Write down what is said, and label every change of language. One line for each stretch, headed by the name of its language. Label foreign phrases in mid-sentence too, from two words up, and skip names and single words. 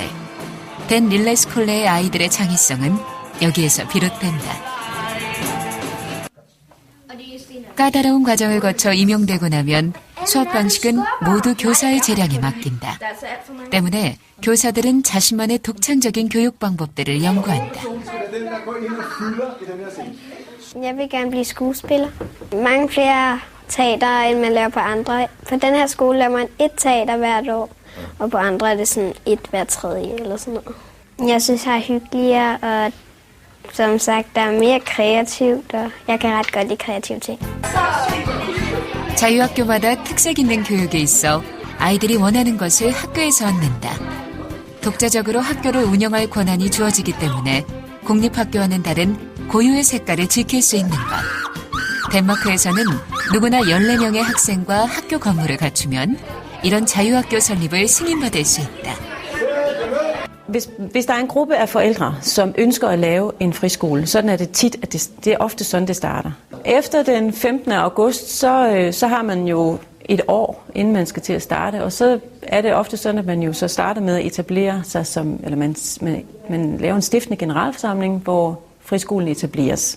Korean: 덴 릴레스콜레의 아이들의 창의성은 여기에서 비롯된다. 까다로운 과정을 거쳐 임용되고 나면 수업 방식은 모두 교사의 재량에 맡긴다. 때문에 교사들은 자신만의 독창적인 교육 방법들을 연구한다.
Danish: Jeg vil gerne blive skuespiller. Mange flere teater, end man laver på andre. På den her skole laver man 1 teater hvert år, og på andre er det sådan 1 hvert tredje eller sådan noget. Jeg synes, det er hyggeligere, og som sagt, der er mere kreativt, og jeg kan ret godt lide kreative ting.
Korean: 자유학교마다 특색 있는 교육에 있어 아이들이 원하는 것을 학교에서 얻는다. 독자적으로 학교를 운영할 권한이 주어지기 때문에 공립학교와는 다른 고유의 색깔을 지킬 수 있는 것. 덴마크에서는 누구나 14명의 학생과 학교 건물을 갖추면 이런 자유학교 설립을 승인받을 수 있다.
Danish: Hvis der er en gruppe af forældre, som ønsker at lave en friskole, sådan er det tit, at det er ofte sådan, det starter. Efter den 15. august, så har man jo et år, inden man skal til at starte, og så er det ofte sådan, at man jo så starter med at etablere sig som, eller man laver en stiftende generalforsamling, hvor friskolen etableres.